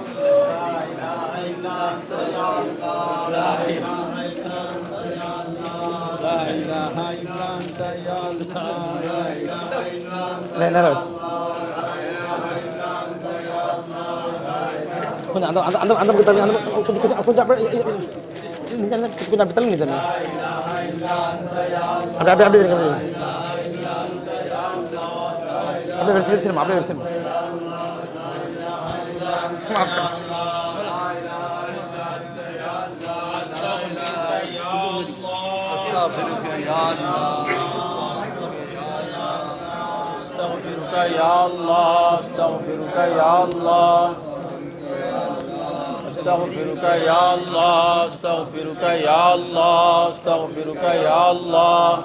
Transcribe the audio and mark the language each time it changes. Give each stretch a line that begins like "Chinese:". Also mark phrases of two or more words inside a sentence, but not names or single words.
Tamil: நேரம் வச்சு கொஞ்சம் அந்த அந்த அந்த அந்த கொஞ்சம் கொஞ்சம் அப்படியே கொஞ்சம் அப்படி தள்ளி தண்ணி அப்படியே அப்படியே இருக்கிறது அப்படியே வச்சிருமா அப்படியே வச்சிருமா.
Arabic: استغفرك يا الله استغفرك يا الله استغفرك يا الله استغفرك يا الله استغفرك يا الله